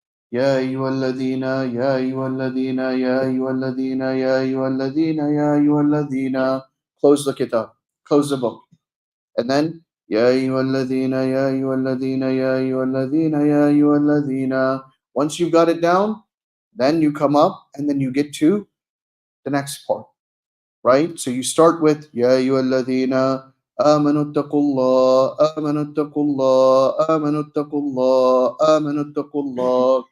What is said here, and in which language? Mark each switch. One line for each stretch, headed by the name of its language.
Arabic: يا أيها الذين يا أيها الذين يا أيها الذين يا أيها الذين يا أيها الذين.
English: Close the kitab, close the book. And then
Arabic: يا أيها الذين يا أيها الذين يا أيها الذين يا أيها الذين.
English: Once you've got it down, then you come up and then you get to the next part, right? So you start with
Arabic: يا أيها الذين آمنوا اتقوا الله آمنوا اتقوا الله آمنوا اتقوا الله آمنوا اتقوا الله.